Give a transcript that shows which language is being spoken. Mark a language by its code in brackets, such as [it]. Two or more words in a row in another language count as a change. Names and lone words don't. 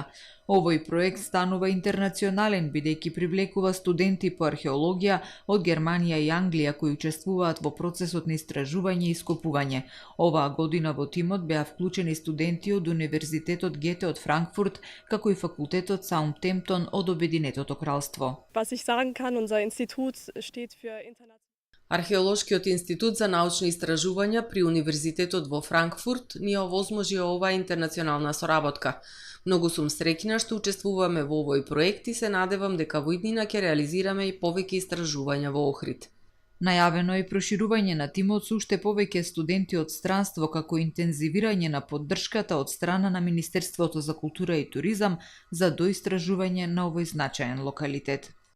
[mk] Овој проект станува интернационален, бидејќи привлекува студенти по археологија од Германија и Англија кои учествуваат во процесот на истражување и ископување. Оваа година во тимот беа вклучени студенти од Универзитетот Гете од Франкфурт, како и факултетот Саутемптон од Обединетото кралство. [de] Was ich sagen kann, unser Institut steht für [mk] Археолошкиот институт за научни истражувања при Универзитетот во Франкфурт ни овозможи оваа интернационална соработка. Многу сум среќна што учествуваме во овој проект и се надевам дека во иднина ќе реализираме и повеќе истражувања во Охрид. Најавено е проширување на тимот со уште повеќе студенти од странство, како интензивирање на поддршката од страна на Министерството за култура и туризам за доистражување на овој значаен локалитет.